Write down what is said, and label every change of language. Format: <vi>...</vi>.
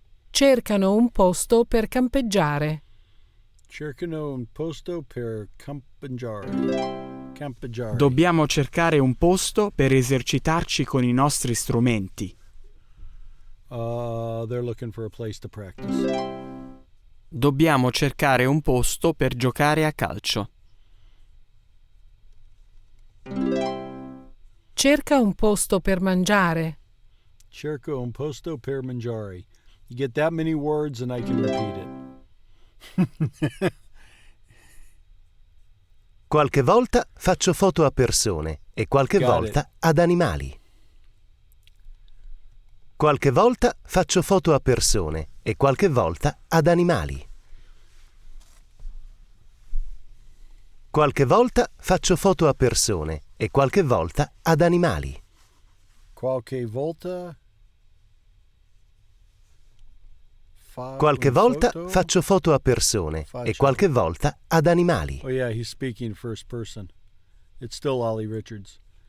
<it>Cercano un posto per campeggiare. Cercano un posto per campeggiare. Campeggiare. Dobbiamo cercare un posto per esercitarci con i nostri strumenti.</it> <en>They're looking for a place to practice.</en> <it>Dobbiamo cercare un posto per giocare a calcio. Cerca un posto per mangiare. Cerco un posto per mangiare.</it> <en>You get that many words and I can repeat it.</en> <it>Qualche volta faccio foto a persone e qualche</it> <en>Got</en> <it>volta</it> <en>it.</en> <it>ad animali. Qualche volta faccio foto a persone e qualche volta ad animali. Qualche volta faccio foto a persone e qualche volta ad animali. Qualche volta. Qualche volta faccio foto a persone e qualche volta ad animali.</it> <en>Oh yeah, he's speaking first person. It's still Ollie Richards.</en>